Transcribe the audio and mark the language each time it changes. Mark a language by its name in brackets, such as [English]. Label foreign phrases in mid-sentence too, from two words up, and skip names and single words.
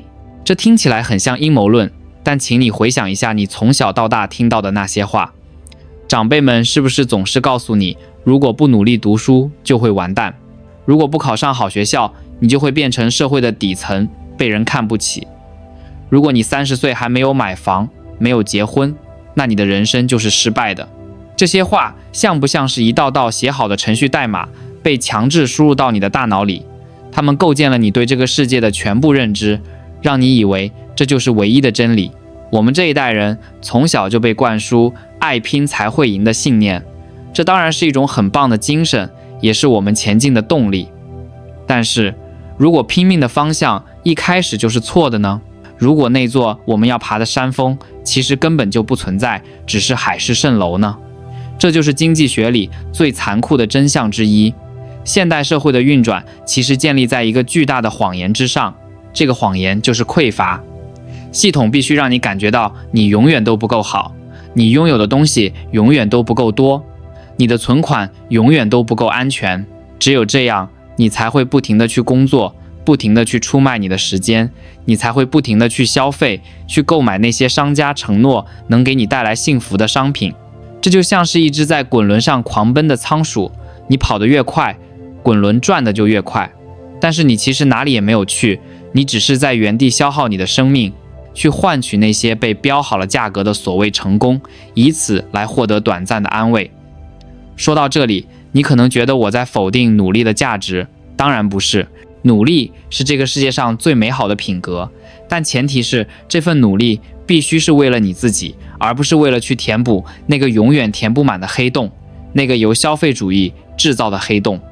[Chinese] 這聽起來很像陰謀論，但請你回想一下你從小到大聽到的那些話。長輩們是不是總是告訴你，如果不努力讀書就會完蛋，如果不考上好學校，你就會變成社會的底層，被人看不起。如果你30歲還沒有買房，沒有結婚，那你的人生就是失敗的。這些話像不像是一道道寫好的程序代碼，被強制輸入到你的大腦裡？它們構建了你對這個世界的全部認知，讓你以為這就是唯一的真理。我們這一代人從小就被灌輸愛拼才會贏的信念，這當然是一種很棒的精神，也是我們前進的動力。但是，如果拼命的方向一開始就是錯的呢？如果那座我們要爬的山峰其實根本就不存在，只是海市蜃樓呢？這就是經濟學裡最殘酷的真相之一。現代社會的運轉其實建立在一個巨大的謊言之上，這個謊言就是匱乏。系統必須讓你感覺到你永遠都不夠好，你擁有的東西永遠都不夠多，你的存款永遠都不夠安全。只有這樣，你才會不停地去工作，不停地去出賣你的時間，你才會不停地去消費，去購買那些商家承諾能給你帶來幸福的商品。這就像是一隻在滾輪上狂奔的倉鼠，你跑得越快，滾輪轉得就越快，但是你其實哪裡也沒有去，你只是在原地消耗你的生命，去換取那些被標好了價格的所謂成功，以此來獲得短暫的安慰。說到這裡，你可能覺得我在否定努力的價值，當然不是。努力是這個世界上最美好的品格，但前提是這份努力必須是為了你自己，而不是為了去填補那個永遠填不滿的黑洞，那個由消費主義制造的黑洞。